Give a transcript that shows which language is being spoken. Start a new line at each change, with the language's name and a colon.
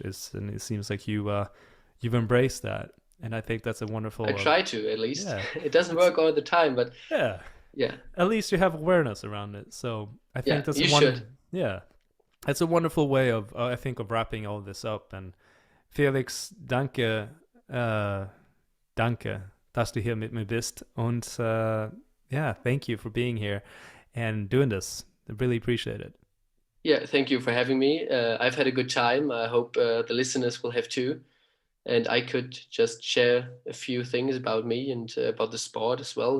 English: And it seems like you've embraced that. And I think that's a wonderful. I try to, at least. Yeah, It doesn't work all the time, but yeah. yeah, At least you have awareness around it. So I think yeah, that's you should. Yeah, that's a wonderful way of I think of wrapping all this up.
German: And Felix, danke, danke, dass du hier mit mir bist.
English: Und yeah, thank you for being here and doing this. I really appreciate it. Yeah, thank you for having me. I've had a good time. I hope the listeners will have too. And I could just share a few things about me and about the sport as well.